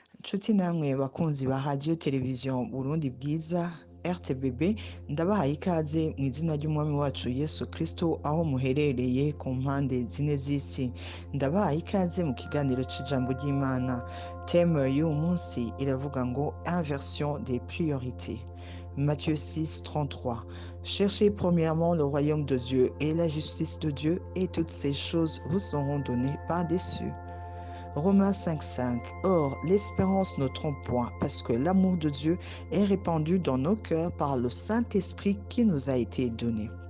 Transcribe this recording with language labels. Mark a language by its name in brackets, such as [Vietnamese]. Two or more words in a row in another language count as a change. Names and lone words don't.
[Rundi] nshuti namwe bakunzi ba radio televiziyo Burundi bwiza RTBB, ndabahaye ikaze mu izina ry'umwami wacu Yesu Kristo aho muherereye ku mpande zine z'isi. Ndabahaye ikaze mu kiganiro c'ijambo ry'Imana. Thème y'uyu munsi iravuga ngo [French] inversion des priorités. [Rundi] Matthieu 6, 33. [French] Cherchez premièrement le royaume de Dieu et la justice de Dieu, et toutes ces choses vous seront données par-dessus. Romains 5,5. Or, l'espérance ne trompe point, parce que l'amour de Dieu est répandu dans nos cœurs par le Saint-Esprit qui nous a été donné.